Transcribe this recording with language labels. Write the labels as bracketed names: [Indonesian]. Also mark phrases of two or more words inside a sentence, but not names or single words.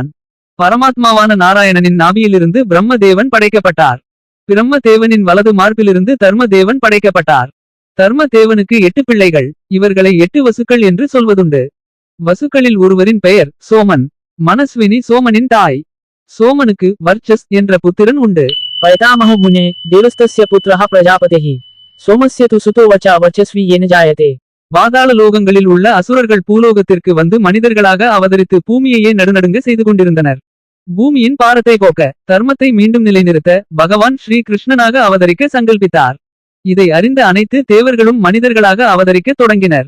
[Tamil] பரமாத்மாவான நாராயணனின் நாபியிலிருந்து பிரம்ம தேவன் படைக்கப்பட்டார். பிரம்ம தேவனின் வலது மார்பிலிருந்து தர்ம தேவன் படைக்கப்பட்டார். தர்ம தேவனுக்கு 8 பிள்ளைகள். இவர்களை 8 வசுக்கள் என்று சொல்வதுண்டு. வசுக்களில் ஒருவரின் பெயர் சோமன். மனஸ்வினி சோமனின் தாய். சோமனுக்கு வர்ச்சஸ் என்ற புத்திரன் உண்டு. [Sanskrit] पैतामह मुने देवस्तस्य पुत्रः प्रजापतिः सोमस्य तु सुतो वचा वर्चस्वी येन जायते. [Tamil] பாதாள லோகங்களில் உள்ள அசுரர்கள் பூலோகத்திற்கு வந்து மனிதர்களாக அவதரித்து பூமியையே நடுநடுங்க செய்து கொண்டிருந்தனர். பூமியின் பாரத்தை போக்க தர்மத்தை மீண்டும் நிலைநிறுத்த பகவான் ஸ்ரீ கிருஷ்ணனாக அவதரிக்க சங்கல்பித்தார். இதை அறிந்த அனைத்து தேவர்களும் மனிதர்களாக அவதரிக்க தொடங்கினர்.